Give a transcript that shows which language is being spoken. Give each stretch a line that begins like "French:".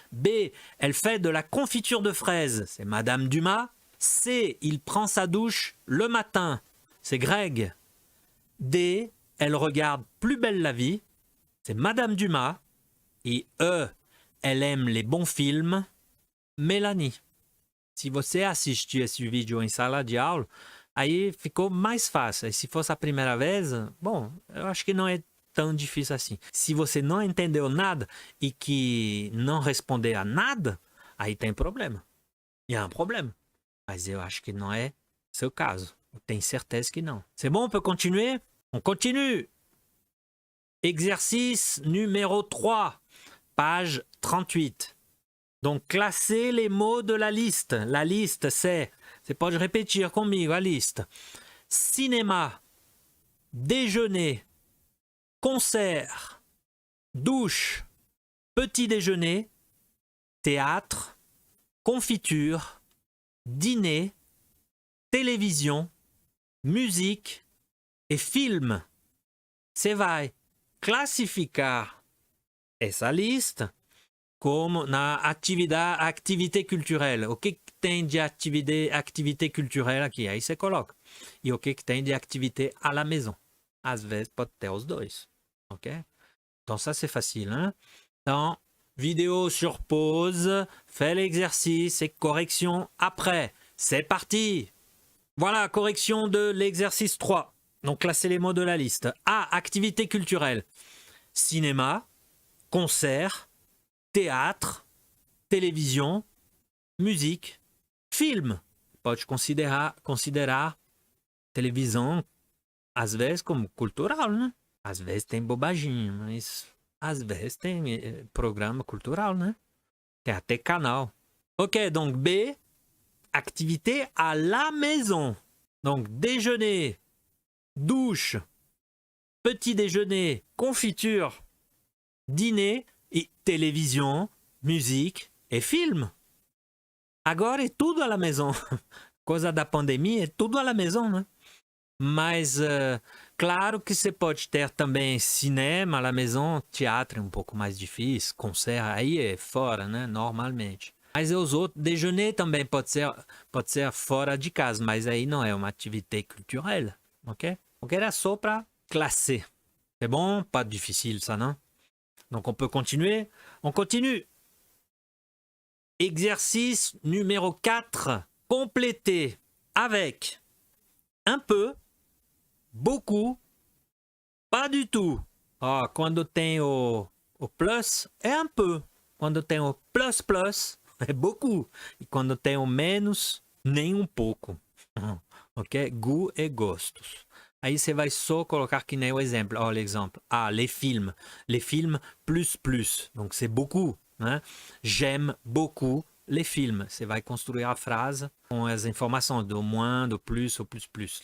French: B, elle fait de la confiture de fraises, c'est Madame Dumas. C, il prend sa douche le matin, c'est Greg. D, elle regarde Plus belle la vie, c'est Madame Dumas. Et E, elle aime les bons films, Mélanie.
Portuguese: Se você assistiu esse vídeo em sala de aula, aí ficou mais fácil. E se fosse a primeira vez, bom, eu acho que não é tão difícil assim. Se você não entendeu nada e que não responder a nada, aí tem problema.
French: Il y a un problème.
Portuguese: Mas eu acho que não é seu caso. Eu tenho certeza que não.
French: C'est bon, on peut continuer? On continue. Exercice numéro 3, page 38. Donc, classer les mots de la liste. La liste, c'est...
Portuguese: Você pode repetir comigo a lista.
French: Cinéma, déjeuner, concert, douche, petit déjeuner, théâtre, confiture, dîner, télévision, musique et film.
Portuguese: Você vai classificar essa lista como na activité culturelle. O que tem de activité culturelle aqui? Aí você coloca. E o que tem de activité à la maison? Às vezes pode ter os dois.
French: Ok? Donc ça c'est facile. Hein? Donc, vidéo sur pause, fais l'exercice et correction après. C'est parti! Voilà, correction de l'exercice 3. Donc classer les mots de la liste. A, activité culturelle. Cinéma, concert, théâtre, télévision, musique, film.
Portuguese: Pode considerar televisão, às vezes, como cultural, né? Às vezes tem bobaginha, mas às vezes tem programa cultural, né? Tem até canal.
French: Ok, donc B, activité à la maison. Donc déjeuner, douche, petit déjeuner, confiture, dîner et télévision, musique et film.
Portuguese: Agora é tudo à la maison. Coisa da pandemia, é tudo à la maison, né? Mas, claro que você pode ter também cinema à la maison, teatro é um pouco mais difícil, concert aí é fora, né? Normalmente. Mas os outros, déjeuner também pode ser fora de casa, mas aí não é uma atividade culturelle, ok? Donc era só para classer.
French: C'est bon? Pas difficile ça, non? Donc on peut continuer. On continue. Exercice numéro 4. Compléter avec un peu, beaucoup, pas du tout.
Portuguese: Ó, quando tem o plus, é un peu. Quando tem o plus, plus, é beaucoup. E quando tem o menos, nem um pouco. Ok? Goût e gostos. Aí você vai só colocar que nem o exemplo.
French: Ó, l'exemple. Ah, les films. Les films plus, plus. Donc c'est beaucoup. Né? J'aime beaucoup les films.
Portuguese: Você vai construir a frase com as informações do moins, do plus, au plus, plus.